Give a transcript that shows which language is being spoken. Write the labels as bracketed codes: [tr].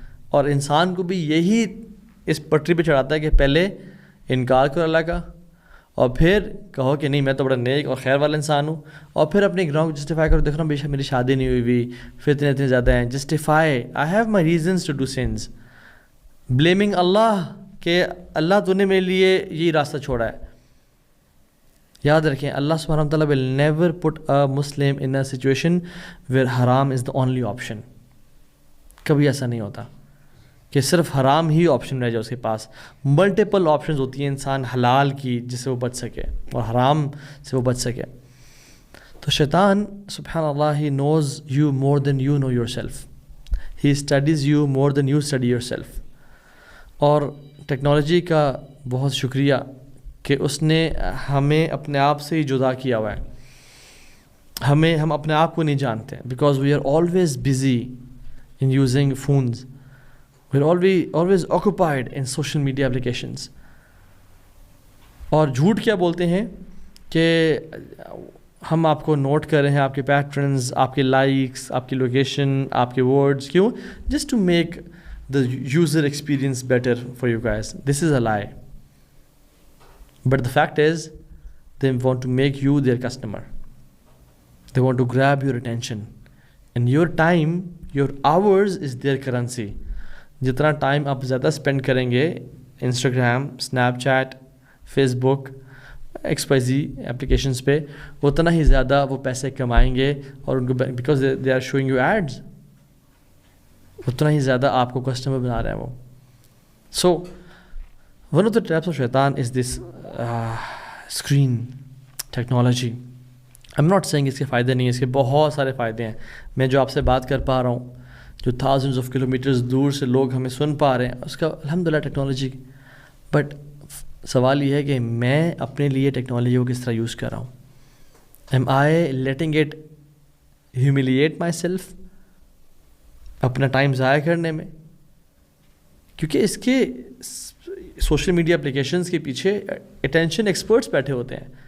[ur] اور انسان کو بھی یہی اس پٹری پہ چڑھاتا ہے کہ پہلے انکار کرو اللہ کا، اور پھر کہو کہ نہیں میں تو بڑا نیک اور خیر والا انسان ہوں، اور پھر اپنے گناہوں کو جسٹیفائی کرو. دیکھ رہا ہوں بے شک میری شادی نہیں ہوئی، فتنے اتنے زیادہ ہیں. Justify, I have my reasons to do sense. Blaming اللہ کہ اللہ تو نے میرے لیے یہی راستہ چھوڑا ہے. یاد رکھیں اللہ سبحانہ و تعالیٰ [en] will never put a Muslim in a situation where haram is the only option. [ur] کبھی ایسا نہیں ہوتا کہ صرف حرام ہی آپشن رہ جائے اس کے پاس. ملٹیپل آپشنز ہوتی ہیں انسان حلال کی جس سے وہ بچ سکے اور حرام سے وہ بچ سکے. [en] تو شیطان سبحان اللہ he knows you more than you know yourself. He studies you more than you study yourself. [ur] اور ٹیکنالوجی کا بہت شکریہ کہ اس نے ہمیں اپنے آپ سے ہی جدا کیا ہوا ہے. ہم اپنے آپ کو نہیں جانتے [en] Because we are always busy in using phones. We are always occupied in social media applications. [ur] اور جھوٹ کیا بولتے ہیں کہ ہم آپ کو نوٹ کر رہے ہیں، آپ کے پیٹرنز، آپ کے لائکس، آپ کی لوکیشن، آپ کے ورڈز. کیوں؟ [en] Just to make the user experience better for you guys. This is a lie. But the fact is, they want to make you their customer. They want to grab your attention. And your time, your hours is their currency. [ur] جتنا time آپ زیادہ spend کریں گے Instagram, snap chat, face بک، XYZ applications پہ، اتنا ہی زیادہ وہ پیسے کمائیں گے. اور ان کو [en] because they are showing you ads, [ur] اتنا ہی زیادہ آپ کو کسٹمر بنا رہے ہیں وہ. [en] So one of the traps of شیطان is this screen technology. I am not saying [ur] اس کے فائدے نہیں ہیں، اس کے بہت سارے فائدے ہیں. میں جو آپ سے بات کر پا رہا ہوں، جو [en] thousands of [ur] کلو میٹرز دور سے لوگ ہمیں سن پا رہے ہیں، اس کا الحمدللہ ٹیکنالوجی. بٹ سوال یہ ہے کہ میں اپنے لیے ٹیکنالوجی کو کس طرح یوز کر رہا ہوں. [en] am I letting it humiliate myself, [ur] اپنا ٹائم ضائع کرنے میں؟ کیونکہ اس کے سوشل میڈیا اپلیکیشنز کے پیچھے اٹینشن ایکسپرٹس بیٹھے ہوتے ہیں.